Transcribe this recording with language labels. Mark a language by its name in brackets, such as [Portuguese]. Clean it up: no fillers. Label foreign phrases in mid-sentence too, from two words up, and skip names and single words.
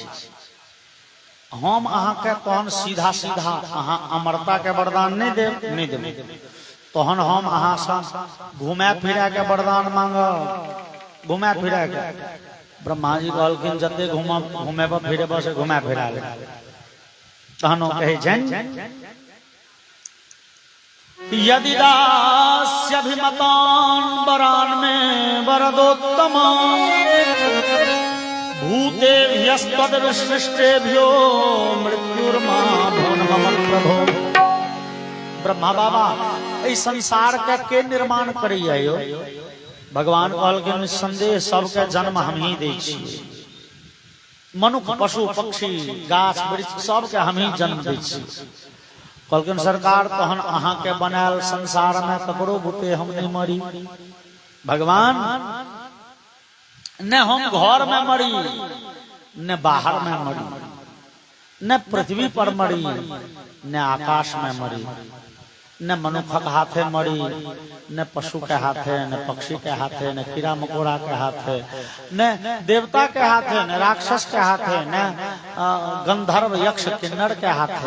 [Maithili] हम अहाँ के तहन सीधा सीधा अहाँ अमरता के वरदान नहीं देब तहन हम अहाँ से घुमा फिरा के वरदान मांगब। घुमा फिरा के ब्रह्मा जी कहलखिन जते घुमेब फिरेब से घुमा फिरा ले। तहन कहे जन [Sanskrit] यदि दास्यभिमतान वरान में वरदोत्तम भूते सृष्टेभ्यो मृत्युर्मा भुवन प्रभो। [Maithili] ब्रह्मा बाबा ए संसार के निर्माण करिए? भगवान कहलखिन संदेह सबके जन्म हम ही दै छियै, मनुष्य पशु पक्षी गाछ वृक्ष सबके हम ही जन्म दै छियै। कहलखिन सरकार तहन अहाँ के बनायल संसार में ककरो बुते हम नहीं मरी। भगवान न हम घर में मरी, न बाहर में मरी, न पृथ्वी पर मरी, न आकाश में मरी, न मनुष्य के हाथे मरी, न पशु के हाथे, न पक्षी के हाथे, न कीड़ा मकोड़ा के हाथे, न देवता के हाथे, न राक्षस के हाथे, न गंधर्व यक्ष किन्नर के हाथे।